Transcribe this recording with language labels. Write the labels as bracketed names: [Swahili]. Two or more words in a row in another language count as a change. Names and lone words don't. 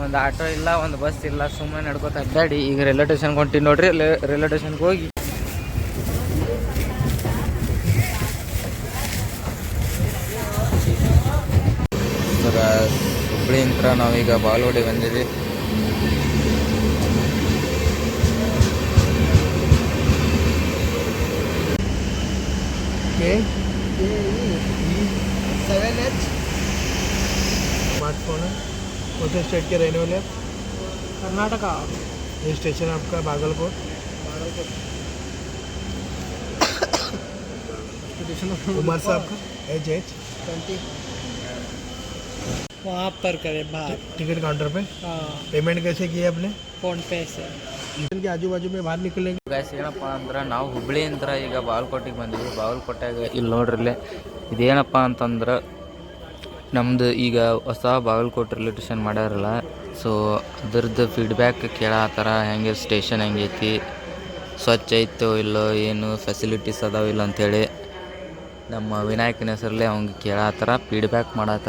[Kannada] ಒಂದು ಆಟೋ ಇಲ್ಲ, ಒಂದು ಬಸ್ ಇಲ್ಲ, ಸುಮ್ಮನೆ ನಡ್ಕೋತ ಅಡ್ಡಾಡಿ ಈಗ [English] railway station [Kannada] ಹೊಂಟೀನಿ ನೋಡ್ರಿ. [English] railway station [Kannada] ಹೋಗಿ ಸರ ಹುಬ್ಳಿಯಿಂದ ನಾವೀಗ ಬಾಗಲಕೋಟೆ ಬಂದಿದ್ವಿ. [Hindi] स्मार्टफोन है। कौन से स्टेट के रहने वाले आप? कर्नाटका। ये स्टेशन आपका बागलकोट। उमर साहब का एज 20 वहाँ पर करें बाहर। [English] ticket counter [Hindi] पे हाँ, पेमेंट कैसे किया आपने? फोन पे से। स्टेशन के आजू बाजू में बाहर निकलेंगे। [Kannada] ಗಾಯ್ಸ್ ಏನಪ್ಪ ಅಂದ್ರೆ ನಾವು ಹುಬ್ಳಿಯಿಂದ ಈಗ ಬಾಗಲಕೋಟೆಗೆ ಬಂದಿವಿ. ಬಾಗಲಕೋಟೆಗೆ ಇಲ್ಲಿ ನೋಡ್ರಿ ಇಲ್ಲೇ ಇದೇನಪ್ಪ ಅಂತಂದ್ರೆ ನಮ್ಮದು ಈಗ ಹೊಸ ಬಾಗಲಕೋಟೆ ರೈಲ್ವೆ ಸ್ಟೇಷನ್ ಮಾಡ್ಯಾರಲ್ಲ, ಸೊ ಅದ್ರದ್ದು ಫೀಡ್ಬ್ಯಾಕ್ ಕೇಳತ್ತಾರ. ಹೆಂಗೆ ಸ್ಟೇಷನ್ ಹೆಂಗೈತಿ, ಸ್ವಚ್ಛ ಐತೋ ಇಲ್ಲೋ, ಏನು ಫೆಸಿಲಿಟೀಸ್ ಅದಾವ ಇಲ್ಲ ಅಂಥೇಳಿ ನಮ್ಮ ವಿನಾಯಕನ ಹೆಸರಲ್ಲೇ ಅವ್ಗೆ ಕೇಳತ್ತಾರ, ಫೀಡ್ಬ್ಯಾಕ್ ಮಾಡತ್ತಾರ.